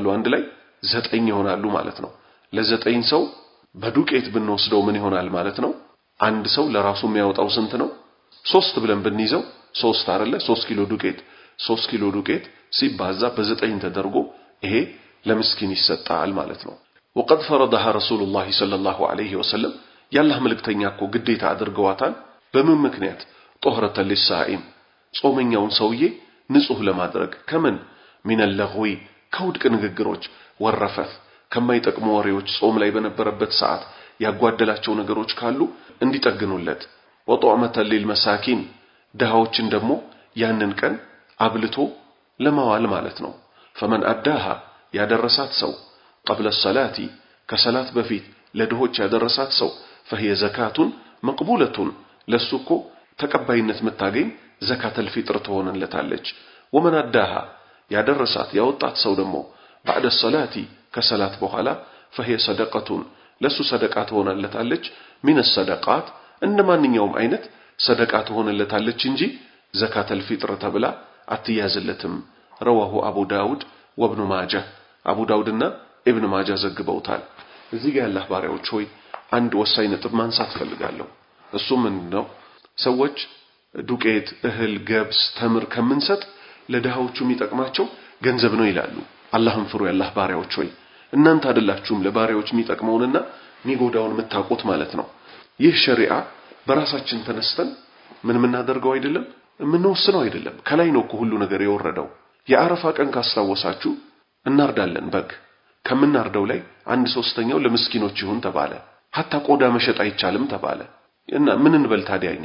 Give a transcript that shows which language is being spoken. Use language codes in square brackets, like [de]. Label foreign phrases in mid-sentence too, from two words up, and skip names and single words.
[am] አንድ ላይ 9 ይሆናሉ ማለት ነው። ለ9 ሰው በዱቄት ብንወስደው ምን ይሆናል ማለት ነው? አንድ ሰው ለራሱ የሚያወጣው ስንት ነው? 3 ብለን ብንይዘው 3 አይደለ? 3 ኪሎ ዱቄት 3 ኪሎ ዱቄት ሲባዛ በ9 ተደርጎ ይሄ ለምስኪን ይሰጣል ማለት ነው። [ar] وقد فرضها رسول الله صلى الله عليه وسلم [am] ያላህ መልእክተኛ እኮ ግዴታ አድርገዋታል። በምን ምክንያት? [ar] طهرة للصائم [am] ጾመኛውን ሰውዬ ንጹህ ለማድረግ ከምን [ar] من اللغو [am] ከውድቅ ንግግሮች ወረፈት ከማይጠቅሙ ወሬዎች ጾም ላይ በነበረበት ሰዓት ያጓደላቸው ነገሮች ካሉ እንዲጠግኑለት [ar] وطعمة للمساكين [am] ደሃዎችን ደግሞ ያንን ቀን አብልቶ ለማዋል ማለት ነው። [ar] فمن أداها [am] ያደረሳት ሰው [ar] قبل الصلاة [am] ከሰላት በፊት ለድሆች ያደረሳት ሰው [ar] فهي زكاة مقبولة [am] ለሱኮ ተቀባይነት መታገኝ [ar] زكاة الفطر [am] ትሆንለታለች። [ar] ومن أداها [am] ያደረሳት ያወጣት ሰው ደግሞ [ar] بعد الصلاة [am] ከሰላት በኋላ [ar] فهي صدقة [am] ለሱ ሰደቃ ትሆንለታለች። [ar] من الصدقات [am] እንደማንኛውም አይነት ሰደቃ ትሆንለታለች እንጂ [ar] زكاة الفطر [am] ተብላ አትያዝለትም። [ar] رواه أبو داود وابن ماجه [am] أبو داودና ابن ماجه ዘግበውታል። እዚህ ጋር ያላህ ባሪያዎች ሆይ አንድ ወሳኝ ነጥብ ማንሳት ፈልጋለሁ። እሱ ምንድነው? ሰዎች ዱቄት፣ እህል፣ ገብስ፣ ተምር ከምንሰጥ ለድሃዎቹ የሚጠቅማቸው ገንዘብ ነው ይላሉ። አላህን ፍሩ ያላህ ባሪያዎች ሆይ እናንተ አይደላችሁም ለባሪያዎች የሚጠቅመውንና የሚጎዳውን የምታውቁት ማለት ነው። ይህ ሸሪዓ በራሳችን ተነስተን ምን እናደርገው አይደለም የምንወስነው አይደለም። ከላይ ነው ሁሉ ነገር የወረደው። የአረፋ ቀን ካስታወሳችሁ እናርዳለን በግ ከምናርደው ላይ 1/3 ለምስኪኖች ይሁን ተባለ። ሐታ ቆዳ መሸጥ አይቻልም ተባለ። እና ምን እንበል ታዲያኛ?